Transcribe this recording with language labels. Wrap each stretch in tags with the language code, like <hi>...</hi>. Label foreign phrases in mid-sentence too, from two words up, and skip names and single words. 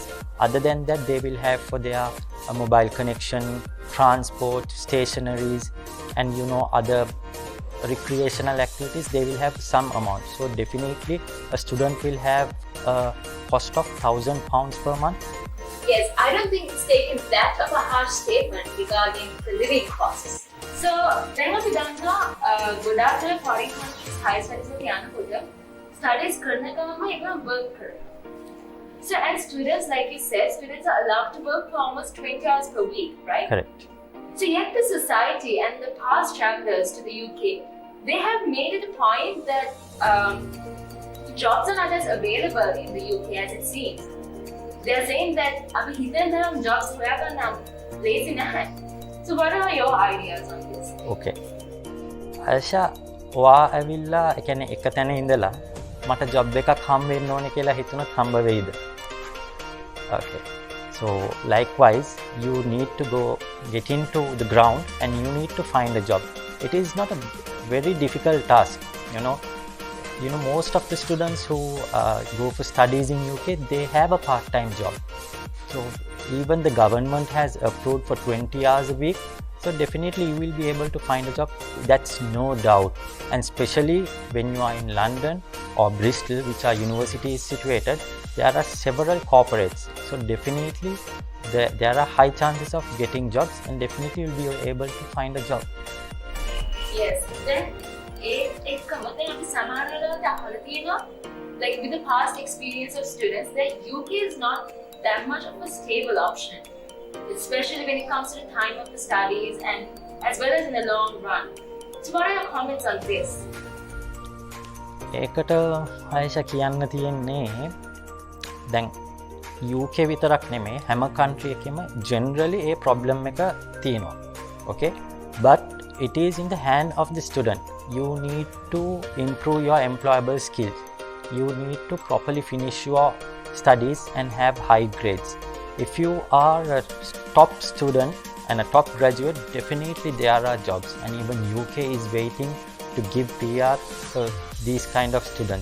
<en>Other than that, they will have for their mobile connection, transport, stationaries, and other recreational activities. They will have some amount. So definitely a student will have a cost of 1000 pounds per month. Yes, I don't think it's taken that of a harsh statement regarding the living costs. So then</en> <si>අපි දන්නවා ගොඩාක් අය</si> <en>foreign countries high studies</en> <si>වලට යනකොට studies කරන ගමන්ම ඒගොල්ලෝ work කරනවා.</si> <en>So as students, like you said, students are allowed to work for almost 20 hours per week, right? Correct. So yet the society and the past travelers to the UK, they have made it a point that jobs are not as available in the UK as it seems. They are saying that</en> <si>අපි හිතන jobs හොයාගන්න lazy නැහැ.</si> <en>So what are your ideas on this? Okay.</en> <si>ආශා ඔයා ඇවිල්ලා ඒ කියන්නේ එක තැන ඉඳලා මට ජොබ් එකක් හම්බ වෙන්න ඕනේ කියලා හිතුනොත් හම්බ වෙයිද?</si> <en>Okay. So likewise, you need to get into the ground and you need to find a job. It is not a very difficult task, most of the students who go for studies in UK, they have a part-time job. So even the government has approved for 20 hours a week. So definitely you will be able to find a job. That's no doubt. And especially when you are in London or Bristol, which are universities situated, there are several corporates. So definitely there are high chances of getting jobs, and definitely you will be able to find a job. Yes.</en> <si>Then එක්කම දැන් අපි සමහර වෙලාවට අහලා තියෙනවා</si> <en>like with the past experience of students that UK is not that much of a stable option, especially when it comes to the time of the studies and as well as in the long run. So what are your comments on this?</en> <si>ඒකට ආයෂා කියන්න තියෙන්නේ දැන් UK විතරක් නෙමෙයි හැම country එකෙම generally ඒ problem එක තියෙනවා.</si> <en>Okay? But it is in the hand of the student. You need to improve your employable skills. You need to properly finish your studies and have high grades. If you are a top student and a top graduate, definitely there are jobs, and even UK is waiting to give PR for these kind of students.</en>